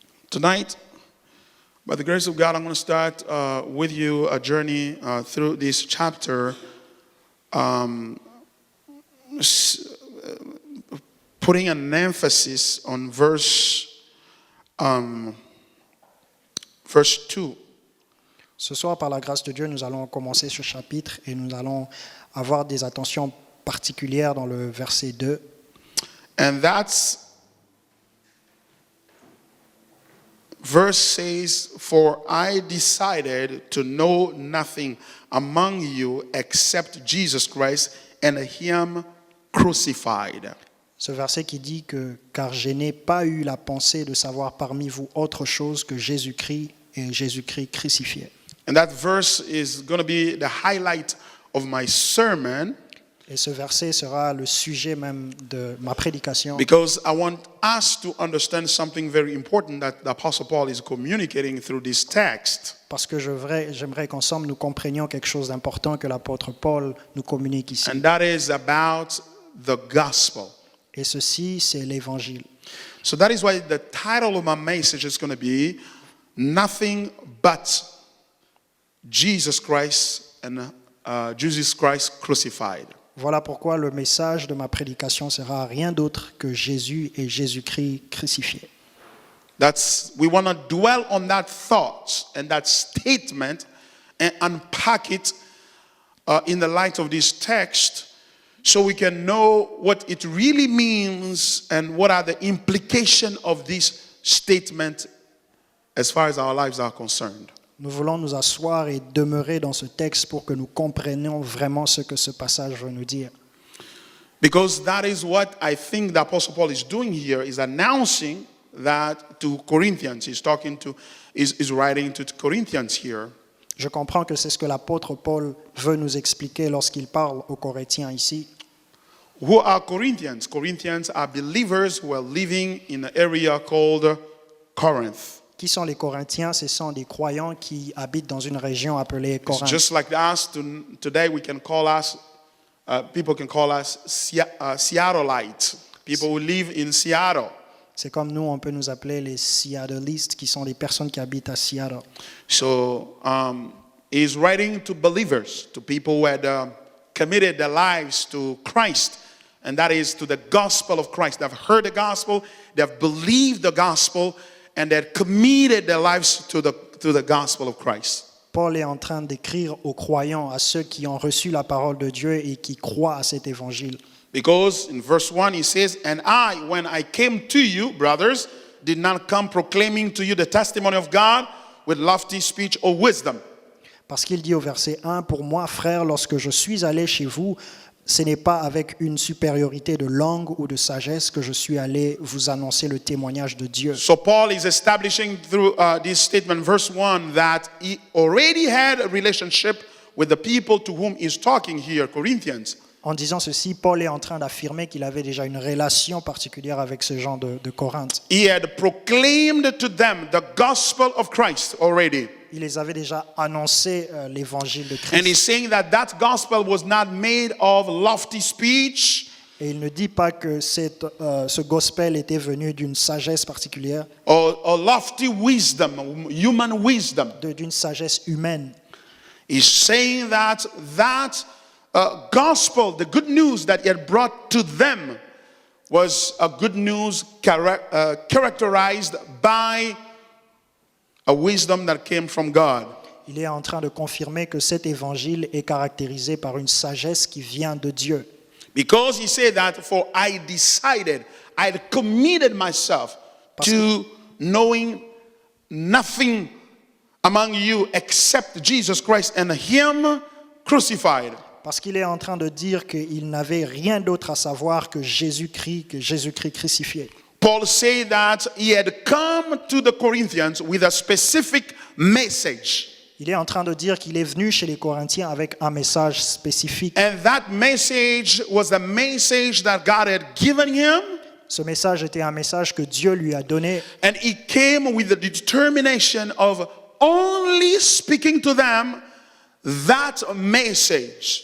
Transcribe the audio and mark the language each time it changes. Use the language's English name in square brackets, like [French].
[English] Tonight, by the grace of God, I'm going to start with you a journey through this chapter, putting an emphasis on verse 2. [French] Ce soir, par la grâce de Dieu, nous allons commencer ce chapitre et nous allons avoir des attentions particulières dans le verset 2. [English] And that's verse says, for I decided to know nothing among you except Jesus Christ and Him crucified. [French] Ce verset qui dit que « Car je n'ai pas eu la pensée de savoir parmi vous autre chose que Jésus-Christ et Jésus-Christ crucifié. » [English] And that verse is going to be the highlight of my sermon. [French] Et ce verset sera le sujet même de ma prédication. [English] Because I want us to understand something very important that the Apostle Paul is communicating through this text. [French] Parce que j'aimerais qu'ensemble nous comprenions quelque chose d'important que l'apôtre Paul nous communique ici. [English] And that is about the gospel. [French] Et ceci, c'est l'évangile. [English] So that is why the title of my message is going to be Nothing But Jesus Christ and Jesus Christ Crucified. [French] Voilà pourquoi le message de ma prédication sera rien d'autre que Jésus et Jésus-Christ crucifiés. [English] We want to dwell on that thought and that statement and unpack it in the light of this text so we can know what it really means and what are the implications of this statement as far as our lives are concerned. [French] Nous voulons nous asseoir et demeurer dans ce texte pour que nous comprenions vraiment ce que ce passage veut nous dire. [English] Because that is what I think the Apostle Paul is doing here, is announcing that to Corinthians. He's writing to Corinthians here. [French] Je comprends que c'est ce que l'apôtre Paul veut nous expliquer lorsqu'il parle aux Corinthiens ici. [English] Who are Corinthians? Corinthians are believers who are living in an area called Corinth. [French] Qui sont les Corinthiens? Ce sont des croyants qui habitent dans une région appelée [English] It's [French] Corinthe. [English] just like us. Today we can call us, people can call us Seattleites. People who live in Seattle. [French] C'est comme nous, on peut nous appeler les Seattleistes, qui sont des personnes qui habitent à Seattle. [English] So he's writing to believers, to people who had committed their lives to Christ, and that is to the gospel of Christ. They've heard the gospel, they've believed the gospel, and they've committed their lives to the gospel of Christ. [French] Paul est en train d'écrire aux croyants, à ceux qui ont reçu la parole de Dieu et qui croient à cet évangile. [English] Because in verse 1 he says, "And I, when I came to you, brothers, did not come proclaiming to you the testimony of God with lofty speech or wisdom." [French] Parce qu'il dit au verset 1, « Pour moi, frères, lorsque je suis allé chez vous, ce n'est pas avec une supériorité de langue ou de sagesse que je suis allé vous annoncer le témoignage de Dieu. » [English] So Paul is establishing through this statement, verse 1, that he already had a relationship with the people to whom he's talking here, Corinthians. [French] En disant ceci, Paul est en train d'affirmer qu'il avait déjà une relation particulière avec ce gens de Corinthe. [English] He had proclaimed to them the gospel of Christ already. [French] Il les avait déjà annoncé l'évangile de [English] And he's [French] Christ. [English] saying that that gospel was not made of lofty speech [French] Et il ne dit pas que ce gospel était venu d'une sagesse particulière, [English] or lofty wisdom, human wisdom. [French] d'une sagesse humaine. [English] He's saying that gospel, the good news that he had brought to them, was a good news characterized by a wisdom that came from God. [French] Il est en train de confirmer que cet évangile est caractérisé par une sagesse qui vient de Dieu. [English] Because he said that, for I decided, I had committed myself to knowing nothing among you except Jesus Christ and Him crucified. [French] Parce qu'il est en train de dire qu'il n'avait rien d'autre à savoir que Jésus-Christ crucifié. [English] Paul said that he had come to the Corinthians with a specific message. [French] Il est en train de dire qu'il est venu chez les Corinthiens avec un message spécifique. [English] And that message was the message that God had given him. [French] Ce message était un message que Dieu lui a donné. [English] And he came with the determination of only speaking to them that message.